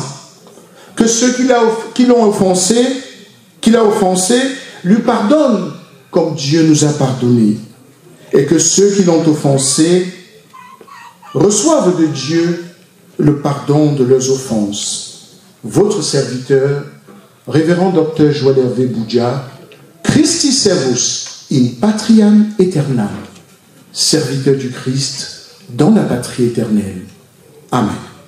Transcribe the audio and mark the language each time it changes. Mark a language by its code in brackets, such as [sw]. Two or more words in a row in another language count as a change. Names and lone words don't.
[fr] Que ceux qui l'ont offensé, lui pardonnent comme Dieu nous a pardonné. Et que ceux qui l'ont offensé reçoivent de Dieu le pardon de leurs offenses. Votre serviteur, révérend [la] Dr Joël Hervé Boudja, Christi servus in patriam aeternam, [fr] serviteur du Christ dans la patrie éternelle. Amen.